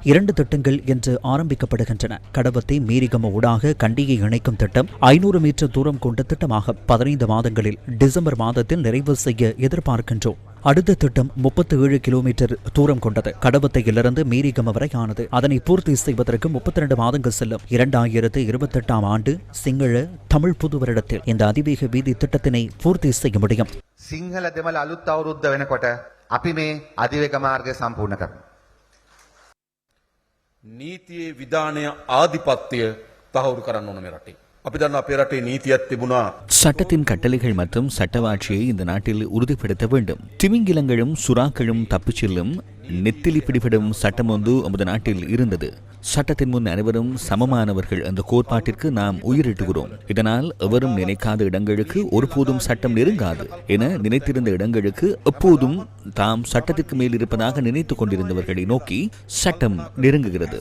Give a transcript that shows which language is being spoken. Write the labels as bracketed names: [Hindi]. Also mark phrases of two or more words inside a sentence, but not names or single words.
[Tamil] 2 திட்டங்கள் இன்று ஆரம்பிக்கப்படுகின்றன. கடவத்தை மீரிகம ஊடாக கண்டியை இணைக்கும் திட்டம் 500 மீட்டர் தூரம் கொண்ட திட்டமாக 15 மாதங்களில் டிசம்பர் மாதத்தில் நிறைவு செய்ய எதிர்பார்க்கின்றோம். அடுத்த திட்டம் 37 கிலோமீட்டர் தூரம் கொண்டது. கடவத்தையிலிருந்து மீரிகம வரையானது. அதனை பூர்த்தி செய்வதற்கு 32 மாதங்கள் செல்லும். 2028 ஆண்டு சிங்கள தமிழ் புது வருடத்தில் இந்த அதிவேக வீதி திட்டத்தினை பூர்த்தி செய்ய முடியும். [Sinhala] සිංහල දෙමළ අලුත් අවුරුද්ද වෙනකොට අපි මේ அதிவேக මාර්ගය සම්පූර්ණ කරනවා. නීතියේ විධානය ආධිපත්‍ය තහවුරු කරන්න ඕන මේ රටේ. අපි දන්නවා අපේ රටේ නීතියක් තිබුණා. [Tamil] சட்டத்தின் கட்டளைகள் மற்றும் சட்டவாட்சியை இந்த நாட்டில் உறுதிப்படுத்த வேண்டும். திமிங்கிலங்களும் சுறாக்களும் தப்பிச் செல்லும் நெத்திலி பிடிபடும் சட்டம் ஒன்று நமது நாட்டில் இருந்தது. சட்டத்தின் முன் அனைவரும் சமமானவர்கள் என்ற கோட்பாட்டிற்கு நாம் உயிரிட்டுகிறோம். இதனால் எவரும் நினைக்காத இடங்களுக்கு ஒருபோதும் சட்டம் நெருங்காது என நினைத்திருந்த இடங்களுக்கு எப்போதும் தாம் சட்டத்திற்கு மேல் இருப்பதாக நினைத்துக் கொண்டிருந்தவர்களை நோக்கி சட்டம் நெருங்குகிறது.